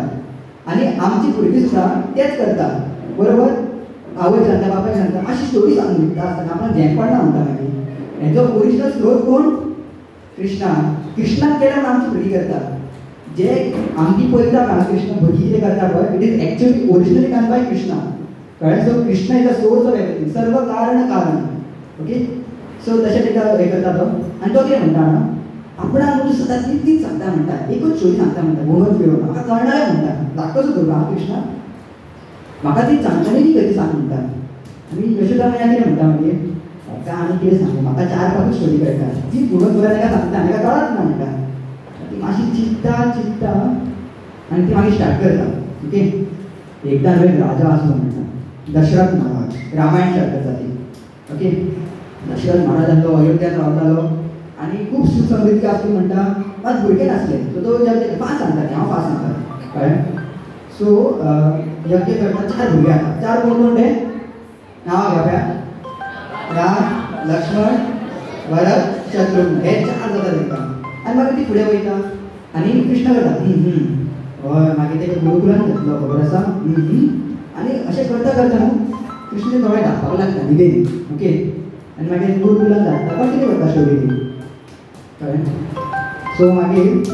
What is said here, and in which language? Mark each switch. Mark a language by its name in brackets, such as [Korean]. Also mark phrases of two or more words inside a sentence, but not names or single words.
[Konkani] आनी आमची भुरगीं सुद्दां तेंच करता बरोबर आवय सांगता बापायक सांगता मातशी स्टोरी सांग न्हिदता आसतना आपणाक झेम पडना म्हणटा मागीर. हेजो ओरिजिनल स्रोत कोण कृष्णाक केल्यार म्हणून आमची भुरगीं करता जे आमची पळयता हांगा कृष्ण भुरगीं कितें करता पळय [English] It is actually originally done by Krishna [Konkani] कळ्ळें. [English] So Krishna is the source of everything [Konkani] सर्व कारण [English] ओके. [Konkani] सो तशें ताका हे करता तो आनी तो कितें म्हणटा जाणा आपणाक न्हू सदां तीच सांगता म्हणटा एकूच स्टोरी सांगता म्हणटा घुमत फिरोवन म्हाका कळनालें म्हणटा धाकटोच भुरगो हांव कृष्णा म्हाका ती सांगताली ती खंयची सांग म्हणटा. आनी यशोदा मैया कितें म्हणटा मागीर म्हाका आनी कितें सांगू म्हाका 4-5 स्टोरी कळटा ती घुमत फिरोवन ताका सांगता ताका कळत ना म्हणटा. ती मातशी चिंत्ता आनी ती मागीर स्टार्ट करता ओके. एकदा एक राजा असलो म्हणटा दशरथ महाराज रामायण शास्त्राचा ती ओके दशरथ महाराज आसलो अयोध्यात रावतालो आनी खूब सुख समृद्धी आसली म्हणटा मात भुरगे नासले सो तो फास्ट सांगता हांव फास्ट सांगता कळ्ळें सो यज्ञ करता 4 भुरगे आसा 4 कोण कोण ते नांव घेवया राम लक्ष्मण भरत शत्रुघ्न हे 4 जाता तेंकां आनी मागीर ती फुडें वयता आनी कृष्ण करता हय मागीर तेका गुरुकुलान घेतलो खबर आसा आनी अशें करता करता न्हू कृष्ण थोडें धांवपाक लागता न्हिदेन ओके आनी मागीर गुरुकुलान धाडटा कंटिन्यू करता स्टोरी ती कळ्ळें सो मागीर